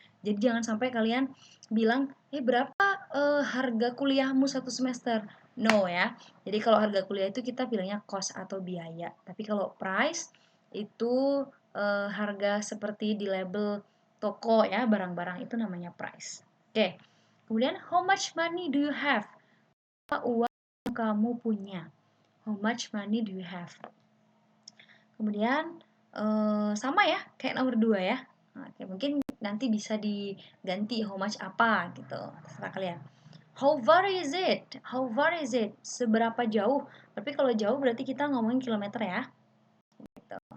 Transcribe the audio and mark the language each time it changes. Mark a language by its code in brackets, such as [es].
[id] Jadi jangan sampai kalian bilang, berapa harga kuliahmu satu semester? No ya. Jadi kalau harga kuliah itu kita bilangnya cost atau biaya. Tapi kalau price itu harga seperti di label toko ya, barang-barang itu namanya price. Oke. Kemudian, [en] how much money do you have? [id] Apa uang yang kamu punya? [en] How much money do you have? [id] Kemudian, sama ya, kayak nomor 2 ya. Oke, mungkin nanti bisa diganti [en] how much [id] apa gitu. Terserah kalian. [en] How far is it? How far is it? [id] Seberapa jauh? Tapi kalau jauh berarti kita ngomongin kilometer ya. Gitu.